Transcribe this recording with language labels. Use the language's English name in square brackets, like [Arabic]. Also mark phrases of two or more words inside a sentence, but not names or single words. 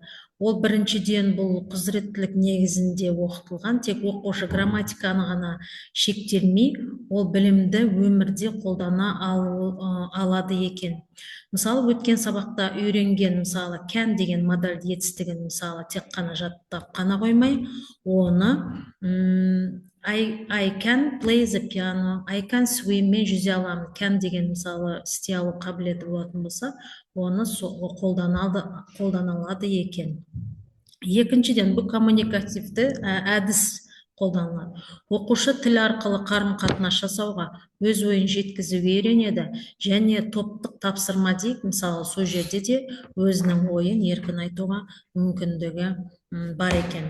[Kazakh] Ол біріншіден бұл құзыреттілік негізінде оқытылған, тек оқушы грамматиканы ғана шектелмей, ол білімді өмірде қолдана алады екен. Мысалы, өткен сабақта үйренген, мысалы, can деген модель етістігін, мысалы, тек қана жаттап қана қоймай, оны [English] I can play the piano, I can swim, [Kazakh] мен жүзе аламын, can деген мысалы істей алу қабілеті болатын болса, оны қолдана алады екен. Екіншіден, бұл коммуникативті әдіс қолданылады. Оқушы тіл арқылы қарым-қатынас жасауға, өз ойын жеткізуге үйренеді және топтық тапсырма дейік, мысалы, сол жерде де өзінің ойын еркін айтуға мүмкіндігі бар екен.